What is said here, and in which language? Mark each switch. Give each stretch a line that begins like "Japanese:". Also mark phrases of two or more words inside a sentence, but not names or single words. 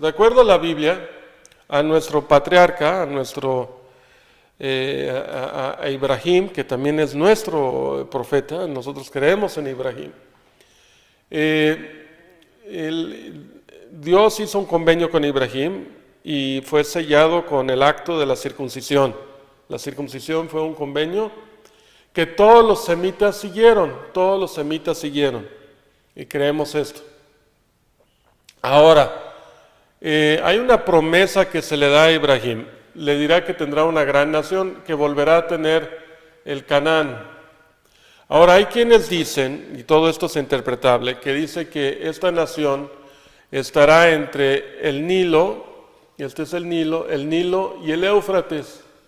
Spanish: De acuerdo a la Biblia, a nuestro patriarca, a Ibrahim, que también es nuestro profeta, nosotros creemos en Ibrahim, Dios hizo un convenio con Ibrahim y fue sellado con el acto de la circuncisión. La circuncisión fue un convenio que todos los semitas siguieron, y creemos esto. Ahora, hay una promesa que se le da a Ibrahim. Le dirá que tendrá una gran nación, que volverá a tener el Canaán. Ahora, hay quienes dicen, y todo esto es interpretable, que dice que esta nación estará entre el Nilo, y este es el Nilo y el Éufrates.